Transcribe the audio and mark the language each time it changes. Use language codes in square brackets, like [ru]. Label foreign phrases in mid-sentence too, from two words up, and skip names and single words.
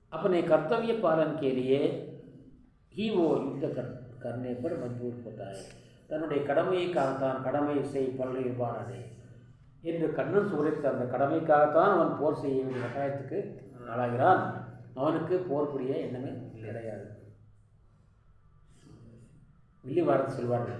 [hi] अपने कर्तव्य पालन के लिए ही वो युद्ध करने पर मजबूर होता है. [ta] தன்னுடைய கடமைக்காகத்தான் கடமை செய் பல்லு இருப்பானே என்று கண்ணன் சூரித்த அந்த கடமைக்காகத்தான் அவன் போர் செய்ய வேண்டிய கட்டாயத்துக்கு ஆளாகிறான். அவனுக்கு போர் புரிய எண்ணமே கிடையாது. வில்லி பாரதி சொல்வார்கள்.